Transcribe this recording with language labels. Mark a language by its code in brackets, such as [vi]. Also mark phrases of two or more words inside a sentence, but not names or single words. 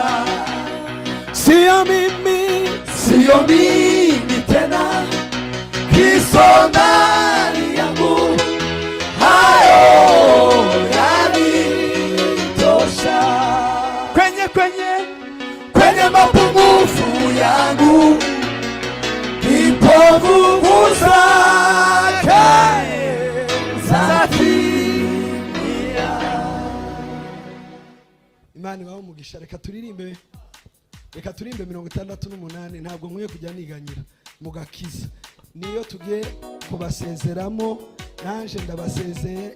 [sw] Sio mimi tena Kristo ndani yangu hayo yanitosha. Kwenye mapungufu yangu ipo nguvu zake zatimia. [rw] Imana ibaho umugisha. Reka turirimbe 68 ntabwo nkwiye kujya niganyira mugakiza. Niyo tugiye kubasezeramo nanje ndabasezeye.